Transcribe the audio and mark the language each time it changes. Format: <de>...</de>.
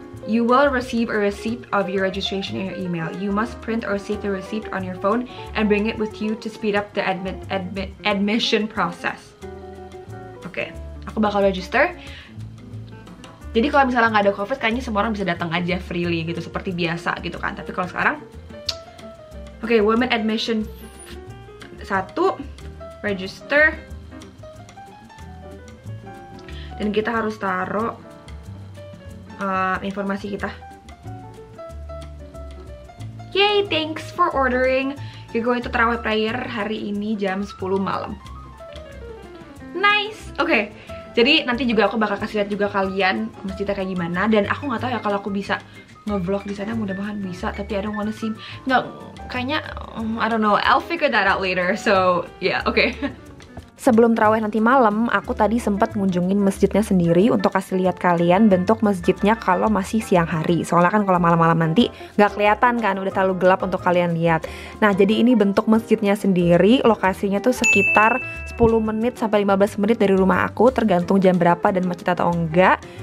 <en>You will receive a receipt of your registration in your email. You must print or save the receipt on your phone and bring it with you to speed up the admission process.</en> <id>Oke, aku bakal register. Jadi kalau misalnya nggak ada COVID, kayaknya semua orang bisa datang aja freely gitu, seperti biasa gitu kan. Tapi kalau sekarang, oke,</id> <en>women admission 1, register.</en> <id>Dan kita harus taruh informasi kita.</id> <en>Yay, thanks for ordering. You're going to Taraweh Prayer</en> <id>hari ini jam 10 malam.</id> <en>Nice. Oke.</en> <id>Jadi nanti juga aku bakal kasih lihat juga kalian masjidnya kayak gimana. Dan aku nggak tahu ya kalau aku bisa nge-vlog di sana, mudah-mudahan bisa.</id> <en>Tapi I don't wanna seem, nggak, kayaknya I don't know. I'll figure that out later. So yeah, okay.</en> <id>Sebelum tarawih nanti malam, aku tadi sempat ngunjungin masjidnya sendiri untuk kasih lihat kalian bentuk masjidnya kalau masih siang hari. Soalnya kan kalau malam-malam nanti nggak kelihatan kan, udah terlalu gelap untuk kalian lihat. Nah, jadi ini bentuk masjidnya sendiri. Lokasinya tuh sekitar 10 menit sampai 15 menit dari rumah aku, tergantung jam berapa dan macet atau enggak.</id>